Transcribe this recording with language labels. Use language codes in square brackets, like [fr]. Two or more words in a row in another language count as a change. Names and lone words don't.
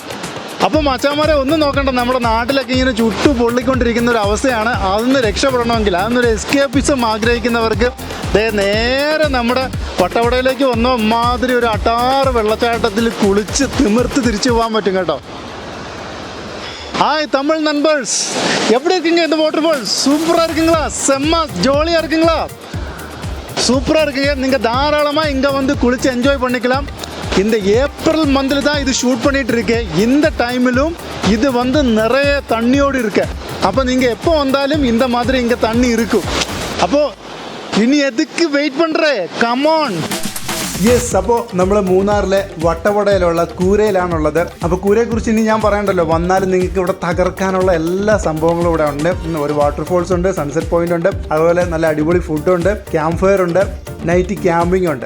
[ml] അപ്പോൾ മച്ചാന്മാരെ ഒന്നും നോക്കണ്ട, നമ്മുടെ നാട്ടിലൊക്കെ ഇങ്ങനെ ചുട്ടു പൊള്ളിക്കൊണ്ടിരിക്കുന്ന ഒരു അവസ്ഥയാണ്. അതിന്ന് രക്ഷപ്പെടണമെങ്കിൽ, അതിന്നൊരു എസ്കേപ്പിസം ആഗ്രഹിക്കുന്നവർക്ക് നേരെ നമ്മുടെ വട്ടവടയിലേക്ക് വന്നോ മാതിരി ഒരു അട്ടാറ് വെള്ളച്ചാട്ടത്തിൽ കുളിച്ച് തിമിർത്ത് തിരിച്ചു പോകാൻ പറ്റും കേട്ടോ. [ta] ஹாய் தமிழ் நண்பர்ஸ், எப்படி இருக்கீங்க? இந்த [en] water falls [ta] சூப்பராக இருக்குங்களா? செம்ம ஜாலியாக இருக்குங்களா? சூப்பராக இருக்குங்க. நீங்கள் தாராளமாக இங்கே வந்து குளித்து என்ஜாய் பண்ணிக்கலாம். இந்த ஏப்ரல் மந்தில் தான் இது ஷூட் பண்ணிகிட்டு இருக்கேன். இந்த டைமிலும் இது வந்து நிறைய தண்ணியோடு இருக்கு. அப்போ நீங்கள் எப்போ வந்தாலும் இந்த மாதிரி இங்கே தண்ணி இருக்கும். அப்போது இனி எதுக்கு வெயிட் பண்ணுற? கமான். [ml] യെസ്, അപ്പോൾ നമ്മൾ മൂന്നാറിലെ വട്ടവടയിലുള്ള കൂരയിലാണുള്ളത്. അപ്പോൾ കൂരയെക്കുറിച്ച് ഇനി ഞാൻ പറയണ്ടല്ലോ, വന്നാലും നിങ്ങൾക്ക് ഇവിടെ തകർക്കാനുള്ള എല്ലാ സംഭവങ്ങളും ഇവിടെ ഉണ്ട്. ഒരു വാട്ടർഫോൾസ് ഉണ്ട്, [en] sunset point [ml] ഉണ്ട്, അതുപോലെ നല്ല അടിപൊളി ഫുഡുണ്ട്, [en] camp fire [ml] ഉണ്ട്, [en] night camping [ml] ഉണ്ട്.